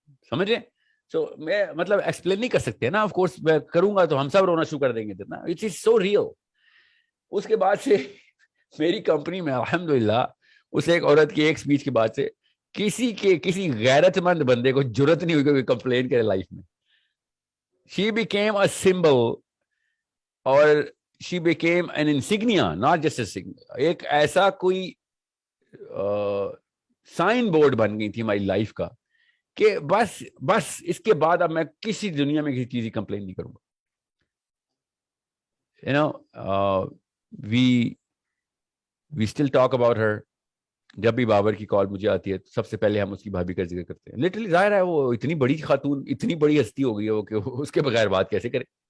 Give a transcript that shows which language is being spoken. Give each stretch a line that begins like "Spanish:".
Urdu: سمجھ رہے؟ سو میں مطلب ایکسپلین نہیں کر سکتے نا, آف کورس میں کروں گا تو ہم سب رونا شروع کر دیں گے نا.
English: It is so real.
Urdu: اس کے بعد سے میری کمپنی میں الحمدللہ اس ایک عورت کی ایک سپیچ کے بعد سے کسی غیرت مند بندے کو جرت نہیں ہوئی کہ کمپلین کرے لائف میں.
English: She became a symbol اور she became an insignia, not just a signia.
Urdu: ایک ایسا کوئی سائن بورڈ بن گئی تھی ہماری لائف کا کہ بس اس کے بعد اب میں کسی دنیا میں کسی چیز کی کمپلین نہیں کروں گا.
English: you know, we still talk about her.
Urdu: جب بھی بابر کی کال مجھے آتی ہے سب سے پہلے ہم اس کی بھابھی کا ذکر کرتے ہیں. لٹرلی ظاہر ہے وہ اتنی بڑی خاتون, اتنی بڑی ہستی ہو گئی ہے وہ کہ اس کے بغیر بات کیسے کرے.